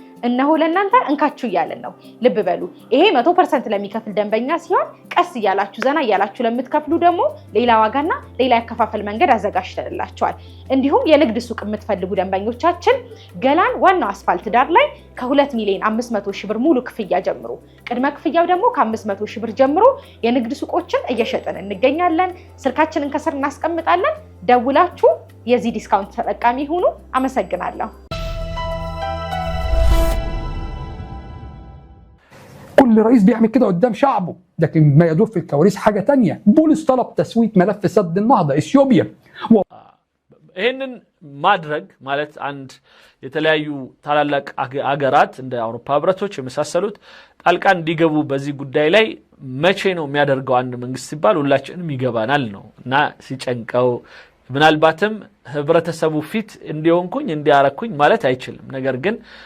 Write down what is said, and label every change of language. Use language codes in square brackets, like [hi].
[am] እነሆ ለእናንተ እንካችሁ እያለን ነው ልብ በሉ ይሄ 100% ለሚከፍል ደንበኛ ሲሆን ቀስ እያላችሁ ዘና እያላችሁ ለምትከፍሉ ደግሞ ሌላ ዋጋና ሌላ ያከፋፈል መንገድ አዘጋጅተንላችኋል እንዲሁም የንግድ ሱቅ የምትፈልጉ ደንበኞቻችን ገላን ዋናው አስፋልት ዳር ላይ ከ2,500,000 ብር ሙሉ ክፍያ ጀምሮ ቅድመ ክፍያው ደግሞ ከ500,000 ብር ጀምሮ የንግድ ሱቆችን እየሸጠን እንገኛለን ስልካችንን ከስር እናስቀምጣለን ደውላችሁ የዚህ ዲስካውንት ተጠቃሚ ሁኑ አመሰግናለሁ [ar] كل رئيس بيعمل كده قدام شعبه لكن ما يدور في الكواليس حاجة تانية بولس طلب تسوية ملف سد النهضة إثيوبيا [am] ይህንን ማድረግ ማለት አንድ የተለያዩ ታላላቅ አገራት እንደ አውሮፓ ህብረቶች የመሳሰሉት ጣልቃ እንዲገቡ በዚህ ጉዳይ ላይ መቼ ነው የሚያደርገው አንድ መንግስት ሲባል ሁላችንም ይገባናል ነው እና ሲጨንቀው ምናልባትም ህብረተሰቡ ፊት እንዲሆንኩኝ እንዲያረኩኝ ማለት አይችልም ነገር ግን